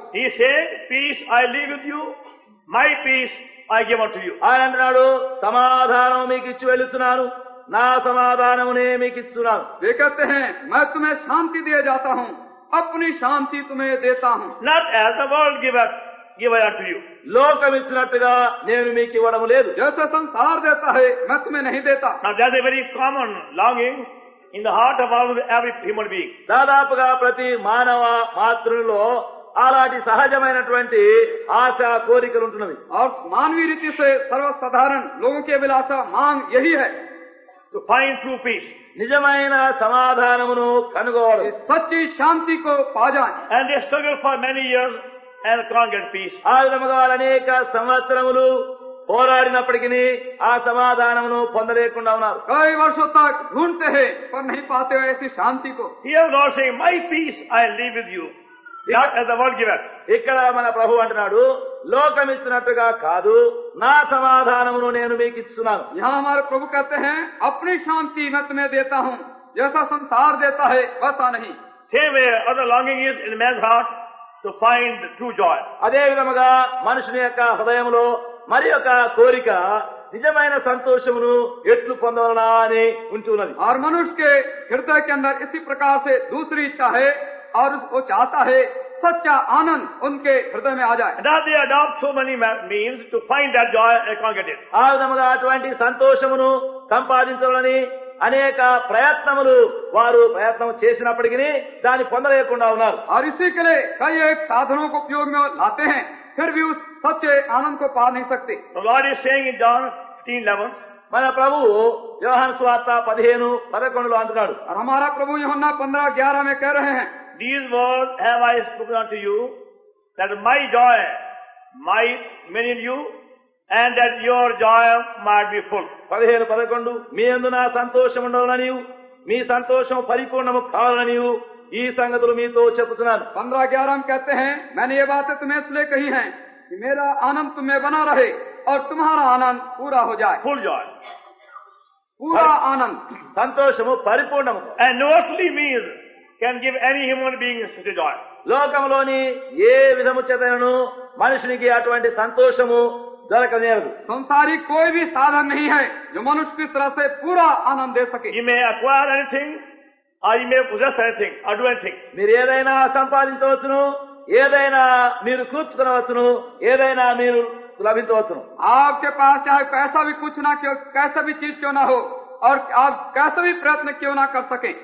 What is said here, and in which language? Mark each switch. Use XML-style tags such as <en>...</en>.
<en>He said, peace I leave with you, my peace I give unto you.</en> <te>ఆయన అంటున్నాడు సమాధానం మీకు ఇచ్చి వెళుతున్నాను, నా సమాధానమునే మీకు ఇస్తున్నాను.</te> <hi>वे कहते हैं मैं तुम्हें शांति दिए जाता हूँ, अपनी शांति तुम्हें देता हूँ।</hi> <en>Not as the world giveth, give I unto you.</en> <te>లోకం ఇచ్చినట్టుగా నేను మీకు ఇవ్వడం లేదు.</te> <hi>जैसे संसार देता है मैं तुम्हें नहीं देता।</hi> <en>Now that's a very common longing in the heart of every human being.</en> <te>దాదాపుగా ప్రతి మానవ మాతృలో అలాంటి సహజమైనటువంటి ఆశ కోరికలు ఉంటున్నవి.</te> <hi>और मानवीय रीति से सर्वसाधारण लोगों की अभिलाषा मांग यही है</hi> <en>To find true peace.</en> <te>నిజమైన సమాధానమును కనుగోవడం.</te> <hi>कि सच्ची शांति को पा जाए।</hi> <en>And they struggle for many years and can't get peace.</en> <te>ఆ విధముగా వాళ్ళు అనేక సంవత్సరములు పోరాడినప్పటికీ ఆ సమాధానమును పొందలేకుండా ఉన్నారు.</te> <hi>कई वर्षों तक ढूंढते हैं पर नहीं पाते हो ऐसी शांति को.</hi> <en>Here Lord saying, my peace I leave with you, not as the world giveth.</en> <te>ఇక్కడ మన ప్రభు అంటున్నాడు, లోకం ఇచ్చినట్టుగా కాదు, నా సమాధానమును నేను మీకు ఇస్తున్నాను.</te> <hi>यहाँ हमारे प्रभु कहते हैं अपनी शांति मैं तुम्हें देता हूँ, जैसा संसार देता है वैसा नहीं.</hi> <en>Same way, other longing is in man's heart to find true joy.</en> <te>అదే విధముగా మనుషుని యొక్క హృదయంలో మరి యొక్క కోరిక నిజమైన సంతోషమును ఎట్లు పొందవలనా అని ఉంటున్నది.</te> <hi>और मनुष्य के हृदय के अंदर इसी प्रकार से दूसरी इच्छा है और वो चाहता है सच्चा आनंद उनके हृदय में आ जाए.</hi> <en>And now they adopt so many means to find that joy and can't get it.</en> <te>ఆ విధముగా అటువంటి సంతోషమును సంపాదించాలని అనేక ప్రయత్నములు వారు ప్రయత్నం చేసినప్పటికీ దాన్ని పొందలేకుండా ఉన్నారు.</te> <hi>और इसी के लिए कई एक साधनों को उपयोग में लाते हैं, फिर भी उस सच्चे आनंद को पा नहीं सकते.</hi> <en>The Lord is saying in John 15:11,</en> <te>మన ప్రభువు యోహాను సువార్త 15:11 అంటున్నాడు,</te> <hi>और हमारा प्रभु यूहन्ना 15:11 में कह रहे हैं,</hi> <en>these words have I spoken unto you, that my joy might remain in you, and that your joy might be full.</en> <te>15:11 మీ యందు నా సంతోషం ఉండవలనియు మీ సంతోషం పరిపూర్ణము కావాలనియు ఈ సంగతులు మీతో చెప్పుచున్నాను.</te> <hi>15:11 में कहते हैं, मैंने ये बातें तुम्हें इसलिए कही हैं कि मेरा आनंद तुम्हें बना रहे और तुम्हारा आनंद पूरा हो जाए.</hi> <en>Full joy.</en> <hi>पूरा आनंद.</hi> <te>సంతోషము పరిపూర్ణము.</te> <en>And no earthly means can give any human being such a joy.</en> <te>లోకంలోని ఏ విధము చేతను మనుషునికి అటువంటి సంతోషము దొరకనేరదు.</te> <hi>संसारिक कोई भी साधन नहीं है जो मनुष्य की तरह से पूरा आनंद दे सके.</hi> <en>You may acquire anything, or you may possess anything, or do anything.</en> <te>మీరు ఏదైనా సంపాదించవచ్చును, ఏదైనా మీరు కూర్చుకొనవచ్చును, ఏదైనా మీరు లభించవచ్చును.</te> <hi>आपके पास चाहे कैसा भी कुछ ना क्यों, कैसा भी चीज क्यों ना हो और आप कैसा भी प्रयत्न क्यों ना कर सके,</hi>